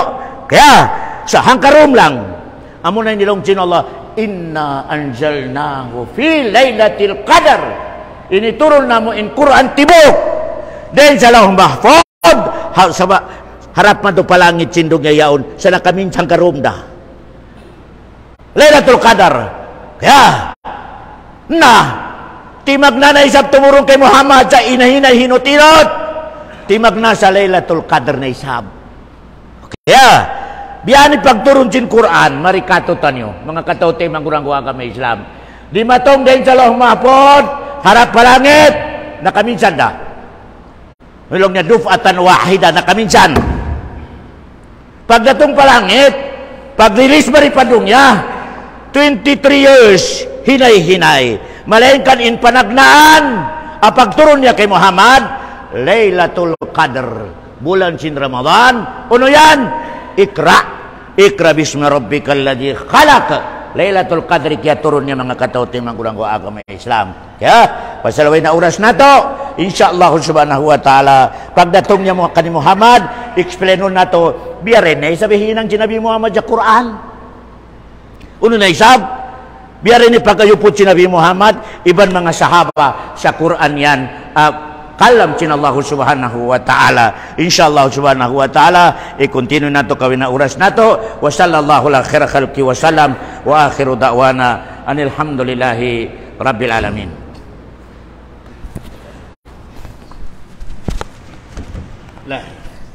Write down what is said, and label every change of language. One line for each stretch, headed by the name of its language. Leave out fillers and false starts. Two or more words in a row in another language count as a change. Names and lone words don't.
Tausug: Kaya, sa hangkarom lang, amo na nilong sin Allah,
Arabic: إنا أنزلناه في ليلة القدر.
Tausug: Inituron na mo in Quran tibok, then sa Lauh Mahfud, harap man to palangit sindog nga yaon, sa nakaminsang karomda. Laylatul Qadar. Kaya, timag na naisap tumurong kay Muhammad sa inahinay hinutinot. Timag na sa Laylatul Qadr na isab. Kaya, biyani pagturun sin Quran, marikatutan nyo, mga katote, manggurang-gua kami Islam. Di matong din sa Lauh Mahfud, harap palangit, nakaminsan da. Milong niya
Arabic: دفعة واحدة,
Tausug: nakaminsan. Pagdatong palangit, pag-release maripadong niya, 23 years, hinay-hinay. Malainkan in panagnaan, apagturon niya kay Muhammad, Laylatul Qadr, bulan sin Ramadan. Uno yan? Ikra.
Arabic: اقرأ باسم ربك الذي خلق.
Tausug: Laylatul Qadr kaya turun niya mga katauting mangurang agama Islam. Kaya, pasalaway na oras na to,
Arabic: إن شاء الله سبحانه وتعالى,
Tausug: pagdatong niya mo kani Muhammad, explainon na to, biyarin na isabihin ng sinabi Muhammad sa Quran. Uno na isab, biyarin ni pagkayupot si Nabi Muhammad, iban mga sahaba sa Quran yan, kalam sin Allah
Arabic: سبحانه وتعالى. إن شاء الله سبحانه وتعالى,
Tausug: i-continue na to kawin na oras na to.
Arabic: وصلى الله على خير خلقه وسلم وآخر دعوانا أن الحمد لله رب العالمين. Lah.